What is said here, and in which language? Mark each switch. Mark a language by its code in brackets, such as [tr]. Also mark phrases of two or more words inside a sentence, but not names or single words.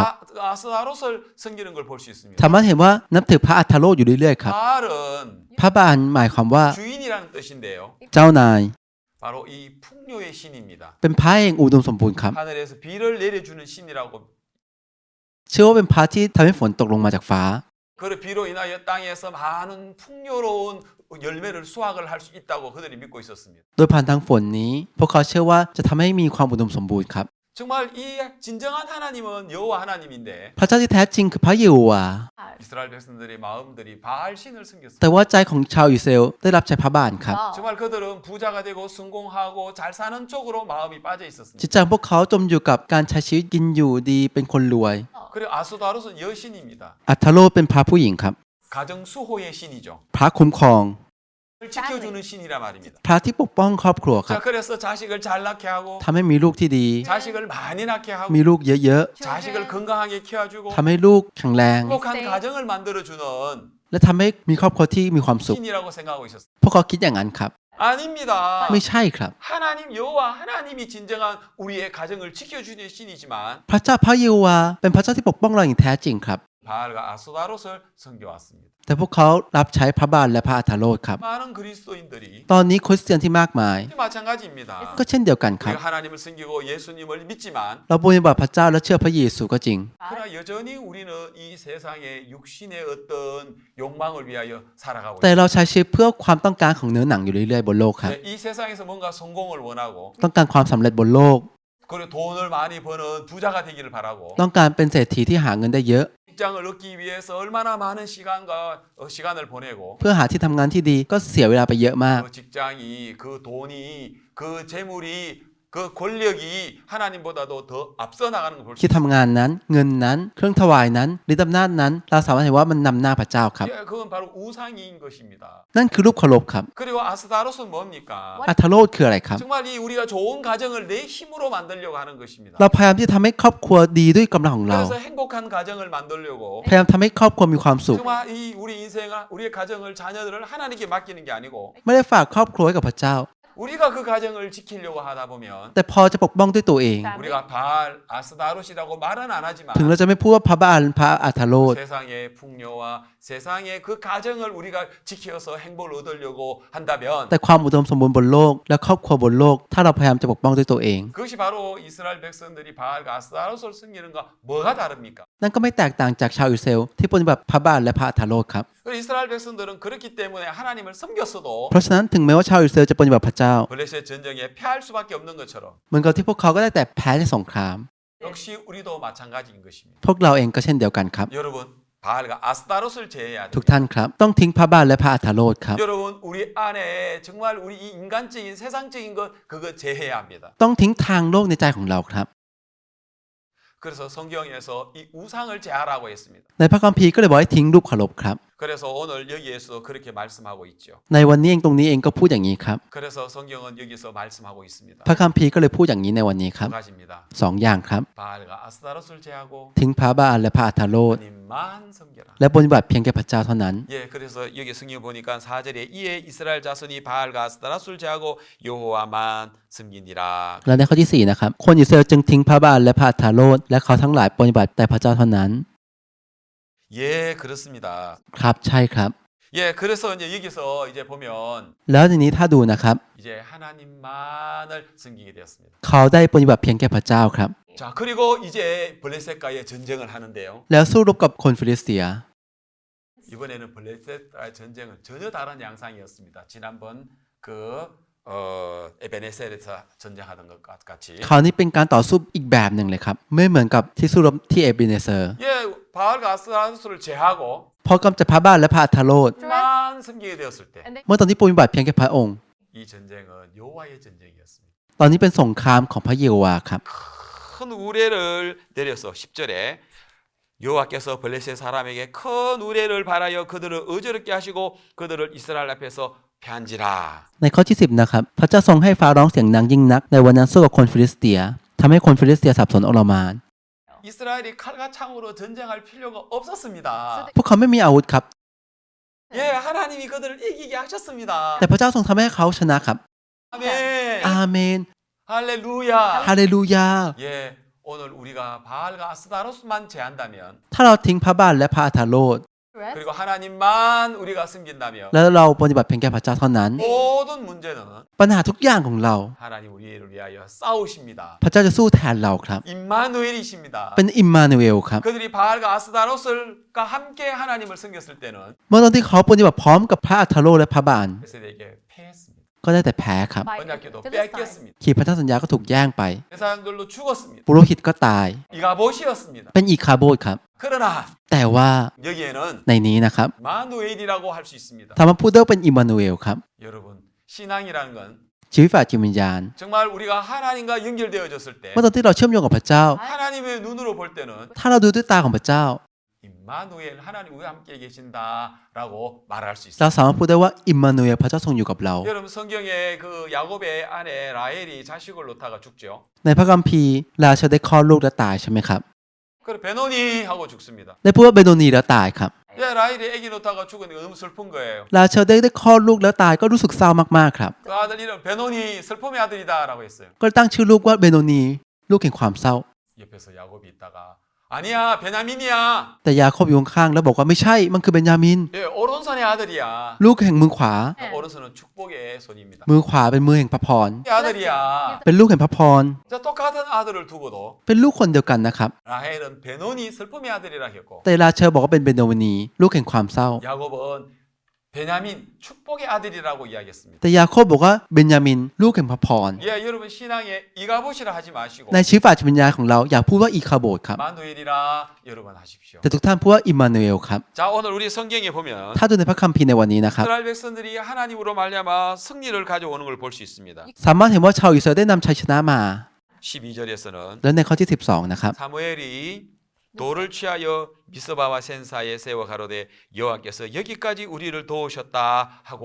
[ko] 아스타롯을 섬기는 걸 볼 수 있습니다. [th] สามารถเห็นว่านับถือพระอัฐโลดอยู่เรื่อยๆครับ [ko] 바알은 [th] พระบาลหมายความว่า [ko] 주인이라는 뜻인데요. [th] เจ้านาย [ko] 바로 이 풍요의 신입니다. [th] เป็นพระแห่งอุดมสมบูรณ์ครับ [ko] 하늘에서 비를 내려주는 신이라고 [th] เชื่อว่าเป็นพระที่ทำให้ฝนตกลงมาจากฟ้า [ko] 그 비로 인하여 땅에서 많은 풍요로운 열매를 수확을 할 수 있다고 그들이 믿고 있었습니다. [th] โดยผ่านทางฝนนี้พวกเขาเชื่อว่าจะทำให้มีความอุดมสมบูรณ์ครับ [ko] 정말 이 진정한 하나님은 여호와 하나님인데 [th] พระเจ้าที่แท้จริงคือพระเยโฮวาห์ [ko] 이스라엘 백성들의 마음들이 바알신을 섬겼습니다. [th] แต่ว่าใจของชาวอิสราเอลได้รับใช้พระบาลครับ [ko] 정말 그들은 부자가 되고 성공하고 잘 사는 쪽으로 마음이 빠져 [th] จิต [ko] 있었습니다. [th] ใจของพวกเขาจมอยู่กับการใช้ชีวิตกินอยู่ดีเป็นคนรวย [ko] 그리고 아수다롯은 여신입니다. [th] อัทธโรเป็นพระผู้หญิงครับ [ko] 가정 수호의 신이죠. [th] พระคุ้มครอง [ko] 지켜주는 신이란 말입니다. [th] พระที่ปกป้องครอบครัวครั [ko] 자, [th] บ [ko] 그래서 자식을 잘 낳게 하고 [th] ทำให้มีลูกที่ดี [ko] 자식을 많이 낳게 하고 [th] มีลูกเยอะ [ko] 자식을 건강하게 키워주고 [th] ๆทำให้ลูกแข็งแรง [ko] 행복한 가정을 만들어주는 [th] และทำให้มีครอบครัวที่มีความสุข [ko] 신이라고 생각하고 있었어요. [th] พวกเขาคิดอย่างนั้นครับ [ko] 아닙니다. [th] ไม่ใช่ครับ [ko] 하나님 여호와 하나님이 진정한 우리의 가정을 지켜주는 신이지만 [th] พระเจ้าพระเยโฮวาห์เป็นพระเจ้าที่ปกป้องเราอย่างแท้จริงครับ [ko] 바알과 아스타롯을 섬겨왔습니다. [th] แต่พวกเขารับใช้พระบาลและพระอัทธโรดครับ [ko] 많은 그리스도인들이 [th] ตอนนี้คริสเตียนที่มากมาย [ko] 마찬가지입니다. [th] ก็เช่นเดียวกันครับ [ko] 우리가 하나님을 섬기고 예수님을 믿지만 [th] เราปฏิบัติพระเจ้าและเชื่อพระเยซูก็จริง [ko] 그러나 여전히 우리는 이 세상의 육신의 어떤 욕망을 위하여 살아가고 [th] แต่ [ko] 있습니다. [th] เราใช้ชีวิตเพื่อความต้องการของเนื้อหนังอยู่เรื่อยๆบนโลกครับ [ko] 네, 이 세상에서 뭔가 성공을 원하고 [th] ต้องการความสำเร็จบนโลก [ko] 그리고 돈을 많이 버는 부자가 되기를 바라고 [th] ต้องการเป็นเศรษฐีที่หาเงินได้เยอะ [ko] 직장을 얻기 위해서 얼마나 많은 시간을 보내고 [th] เพื่อหาที่ทำงานที่ดีก็เสียเวลาไปเยอะมาก [ko] 그 직장이 그 돈이 그 재물이 그 권력이 하나님보다도 더 앞서 나가는 걸 볼 수 [th] ที่ทำงานนั้นเงินนั้นเครื่องถวายนั้นฤทธิ์อำนาจนั้น เราสามารถเห็นว่ามันนำหน้าพระเจ้าครับ [ko] 있어요. 예, 그건 바로 우상인 것입니다. [th] นั่นคือรูปเคารพครับ [ko] 그리고 아스타롯은 뭡니까? [th] อัทธโรดคืออะไรครับ [ko] 정말 이 우리가 좋은 가정을 내 힘으로 만들려고 하는 것입니다. [th] เราพยายามที่จะทำให้ครอบครัวดีด้วยกำลังของเรา [ko] 그래서 행복한 가정을 만들려고 [th] พยายามทำให้ครอบครัวมีความสุข [ko] 정말 이 우리 인생과 우리의 가정을 자녀들을 하나님께 맡기는 게 아니고 [th] ไม่ได้ฝากครอบครัวไว้กับพระเจ้า [ko] 우리가 그 가정을 지키려고 하다 보면 [th] แต่พอจะปกป้องด้วยตัวเอง [ko] 우리가 바알 아스타롯이라고 말은 안 하지만 [th] ถึงเราจะไม่พูดว่าพระบาลพระอัทธโรด [ko] 세상의 풍요와 세상의 그 가정을 우리가 지켜서 행복을 얻으려고 한다면 [th] แต่ความอุดมสมบูรณ์บนโลกและครอบครัวบนโลก ถ้าเราพยายามจะปกป้องด้วยตัวเอง [ko] 그것이 바로 이스라엘 백성들이 바알과 아스타롯을 섬기는가 뭐가 다릅니까? [th] นั่นก็ไม่แตกต่างจากชาวอิสราเอลที่ปฏิบัติพระบาลและพระอัทธโรดครับ [ko] 이스라엘 백성들은 그렇기 때문에 하나님을 섬겼어도 [th] เพราะฉะนั้นถึงแม้ว่าชาวอิสราเอลจะปฏิบัติพระเจ้า [ko] 블레셋 전쟁에 패할 수밖에 없는 것처럼 [th] เหมือนกับที่พวกเขาก็ได้แต่แพ้ในสงคราม [ko] 역시 우리도 마찬가지인 것입니다. [th] พวกเราเองก็เช่นเดียวกันครับ [ko] 여러분 바알과 아스타롯을 제해야 [th] ทุก [ko] 됩니다. [th] ท่านครับ ต้องทิ้งพระบาลและพระอัทธโรดครับ [ko] 여러분 우리 안에 정말 우리 이 인간적인 세상적인 것 그거 제해야 합니다. [th] ต้องทิ้งทางโลกในใจของเราครับ [ko] 그래서 성경에서 이 우상을 제하라고 했습니다. [th] ในพระคัมภีร์ก็เลยบอกให้ทิ้งรูปเคารพครับ [ko] 그래서 오늘 여기에서도 그렇게 말씀하고 있죠. [th] ในวันนี้เองตรงนี้เองก็พูดอย่างนี้ครับ [ko] 그래서 성경은 여기서 말씀하고 있습니다. [th] พระคัมภีร์ก็เลยพูดอย่างนี้ในวันนี้ครับ [ko] 두 가지입니다. [th] สองอย่างครับ [ko] 바알과 아스타롯을 제하고 [th] ทิ้งพระบาลและพระอัทธโรด [ko] 하나님만 섬겨라. [th] และปฏิบัติเพียงแค่พระเจ้าเท่านั้น [ko] 예, 그래서 여기 성경 보니까 4절에 이에 이스라엘 자손이 바알과 아스타롯을 제하고 여호와만 섬기니라. [th] และในข้อที่ 4 นะครับ คนอิสราเอลจึงทิ้งพระบาลและพระอัทธโรดและเขาทั้งหลายปฏิบัติแต่พระเจ้าเท่านั้น [ko] 예, 그렇습니다. [th] ครับใช่ครับ [ko] 예, 그래서 이제 여기서 이제 보면 [th] แล้วทีนี้ถ้าดูนะครับ [ko] 이제 하나님만을 섬기게 되었습니다. [th] เขาได้ปฏิบัติเพียงแค่พระเจ้าครับ [ko] 자, 그리고 이제 블레셋과의 전쟁을 하는데요. [th] แล้วสู้รบกับคนฟิลิสเตีย [ko] 이번에는 블레셋과의 전쟁은 전혀 다른 양상이었습니다. 지난번 그 에베네셀에서 전쟁하던 것 같이. [th] คราวนี้เป็นการต่อสู้อีกแบบหนึ่งเลยครับไม่เหมือนกับที่สู้รบที่เอเบเนเซอร์ [ko] 예, 바알과 아스타롯을 제하고 [th] พอกำจัดพระบาลและพระอัทธโรด [ko] 만 섬기게 되었을 때, [en] And they [th] เมื่อตอนที่ปฏิบัติเพียงแค่พระองค์ [ko] 이 전쟁은 여호와의 전쟁이었습니다. [th] ตอนนี้เป็นสงครามของพระเยโฮวาห์ครับ [ko] 큰 우레를 내려서 10절에 여호와께서 블레셋 사람에게 큰 우레를 바라여 그들을 어지럽게 하시고 그들을 이스라엘 앞에서 편지라. [th] ในข้อที่ 10 นะครับ พระเจ้าทรงให้ฟ้าร้องเสียงดังยิ่งนักในวันนั้นสู้กับคนฟิลิสเตียทำให้คนฟิลิสเตียสับสนอลหม่าน [ko] 이스라엘이 칼과 창으로 전쟁할 필요가 없었습니다. [th] พวกเขาไม่มีอาวุธครับ [ko] 예, 하나님이 그들을 이기게 하셨습니다. [th] แต่พระเจ้าทรงทำให้เขาชนะครับ [ko] 아멘. [th] อาเมน [ko] 할렐루야. [th] ฮาเลลูยา [ko] 예, 오늘 우리가 바알과 아스타롯만 제한다면 [th] ถ้าเราทิ้งพระบาลและพระอัทธโรด [en] rest, [ko] 그리고 하나님만 우리가 섬긴다면 [th] แล้วเราปฏิบัติเพียงแค่พระเจ้าเท่านั้น [ko] 모든 문제는 [th] ปัญหาทุกอย่างของเรา [ko] 하나님 우리를 위하여 싸우십니다. [th] พระเจ้าจะสู้แทนเราครับ [ko] 임마누엘이십니다. [th] เป็นอิมมานูเอลครับ [ko] 그들이 바알과 아스다롯을과 함께 하나님을 섬겼을 때는 [th] เมื่อตอนที่เขาปฏิบัติพร้อมกับพระอัทโรและพระบาล [ko] 베세에게 패했습니다. [th] ก็ได้แต่แพ้ครับ [en] by [ko] 언약궤도 [en] Philistines. [ko] 뺏겼습니다. [th] ขีปพันธสัญญาก็ถูกแย่งไป [ko] 그 사람들로 죽었습니다. [th] ปุโรหิตก็ตาย [ko] 이가봇이었습니다. [th] เป็นอีคาโบดครับ [ko] 그러나 [th] แต่ว่า [ko] 여기에는 [th] ในนี้นะครับ [ko] 마누엘이라고 할 수 있습니다. [th] ทำมาพูดได้ว่าเป็นอิมมานูเอลครับ [ko] 여러분 신앙이라는 건 [th] ชีวิตฝ่ายจิตวิญญาณ [ko] 정말 우리가 하나님과 연결되어졌을 때 [th] เมื่อตอนที่เราเชื่อมโยงกับพระเจ้า [ko] 하나님의 눈으로 볼 때는 [th] ถ้าเราดูด้วยตาของพระเจ้า [ko] 임마누엘 하나님 우리와 함께 계신다라고 말할 수 [th] เรา [ko] 있습니다. [th] สามารถพูดได้ว่าอิมมานูเอลพระเจ้าทรงอยู่กับเรา [ko] 여러분 성경에 그 야곱의 아내 라헬이 자식을 놓다가 죽죠. [th] ในพระคัมภีร์ราชาได้คลอดลูกและตายใช่ไหมครับ [ko] 그래 베노니 하고 죽습니다. [th] ได้พูดว่าเบโนนีแล้วตายครับ [ko] 예, 라헬이 아기 놓다가 죽으니까 너무 슬픈 거예요. [th] ราชาได้คลอดลูกแล้วตายก็รู้สึกเศร้ามากๆครับ [ko] 그 아들 이름 베노니 슬픔의 아들이다라고 했어요. [th] ก็ตั้งชื่อลูกว่าเบโนนีลูกแห่งความเศร้า [ko] 옆에서 야곱이 있다가 아니야 베냐민이야. [th] แต่ยาโคบอยู่ข้างๆแล้วบอกว่าไม่ใช่มันคือเบนยามิน [ko] 예, 오른손의 아들이야. [th] ลูกแห่งมือขวา [ko] 오른손은 축복의 손입니다. [th] มือขวาเป็นมือแห่งพระพร [ko] 아들이야. [th] เป็นลูกแห่งพระพร [ko] 자, 똑같은 아들을 두고도 [th] เป็นลูกคนเดียวกันนะครับ [ko] 라헬은 베노니 슬픔의 아들이라 했고 [th] แต่ราชาบอกว่าเป็นเบโนนีลูกแห่งความเศร้า [ko] 야곱은 베냐민 축복의 아들이라고 이야기했습니다. [th] แต่ยาโคบบอกว่าเบนยามินลูกแห่งพระพร [ko] 예, 여러분 신앙에 이가봇이라 하지 마시고 [th] ในชีวิตฝ่ายจิตวิญญาณของเราอยากพูดว่าอีคาโบดครับ [ko] 마누엘이라 여러분 하십시오. [th] แต่ทุกท่านพูดว่าอิมมานูเอลครับ [ko] 자, 오늘 우리 성경에 보면 [th] ถ้าดูในพระคัมภีร์ในวันนี้นะครับ [ko] 이스라엘 백성들이 하나님으로 말미암아 승리를 가져오는 걸 볼 수 있습니다. [th] สามารถเห็นว่าชาวอิสราเอลได้นำชัยชนะมา [ko] 12절에서는 [th] แล้วในข้อที่ 12 นะครับ [ko] 사무엘이 돌을 취하여 미스바와 센사에 세워 가로되 여호와께서 여기까지 우리를 도우셨다 하고